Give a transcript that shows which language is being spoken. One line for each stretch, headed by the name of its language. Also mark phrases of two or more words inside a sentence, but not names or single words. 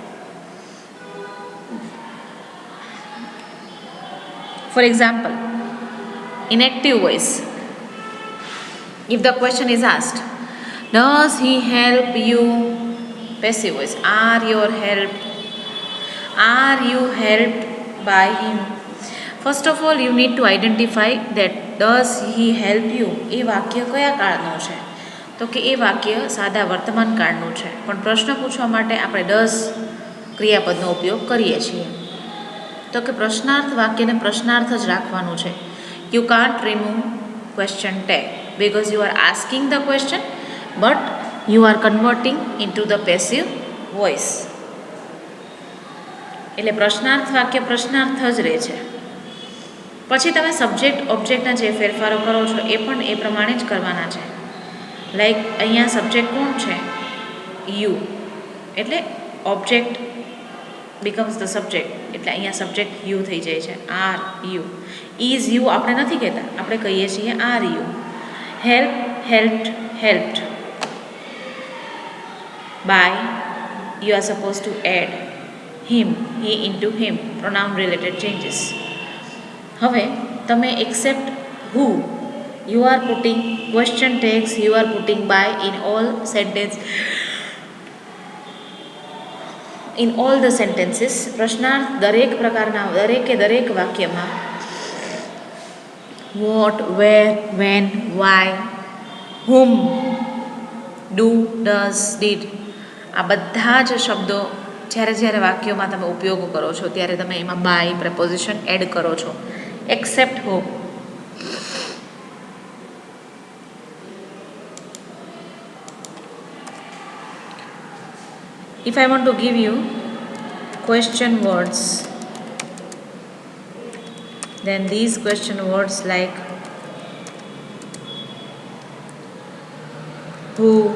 English: For example, in active voice, if the question is asked, does he help you? Passive voice, are you helped by him? First of all, you need to identify that does he help you
Gujarati: એ વાક્ય કયા કાળનું છે? તો કે એ વાક્ય સાદા વર્તમાન કાળનું છે, પણ પ્રશ્ન પૂછવા માટે આપણે ડઝ ક્રિયાપદનો ઉપયોગ કરીએ છીએ. તો કે પ્રશ્નાર્થ વાક્યને પ્રશ્નાર્થ જ રાખવાનું છે.
English: you can't remove question tag because you are asking the question but you are converting into the passive voice.
Gujarati: એટલે પ્રશ્નાર્થ વાક્ય પ્રશ્નાર્થ જ રહે છે. પછી તમે સબ્જેક્ટ ઓબ્જેક્ટના જે ફેરફારો કરો છો એ પણ એ પ્રમાણે જ કરવાના છે. લાઈક અહીંયા સબ્જેક્ટ કોણ છે? યુ, એટલે ઓબ્જેક્ટ
English: becomes the subject,
Gujarati: એટલે અહીંયા સબ્જેક્ટ યુ થઈ જાય છે.
English: are you. is you
Gujarati: આપણે નથી કહેતા, આપણે કહીએ છીએ
English: are you. help, helped, helped. બાય, you are supposed to add him, he into him, pronoun related changes.
Gujarati: હવે તમે
English: except who, you are putting question tags, you are putting by in all the sentences.
Gujarati: પ્રશ્નાર્થ દરેક પ્રકારના દરેક વાક્યમાં
English: what, where, when, why, whom, do, does, did
Gujarati: આ બધા જ શબ્દો જ્યારે વાક્યોમાં તમે ઉપયોગ કરો છો ત્યારે તમે એમાં બાય પ્રપોઝિશન એડ કરો છો.
English: except who. If I want to give you question words, then these question words like who,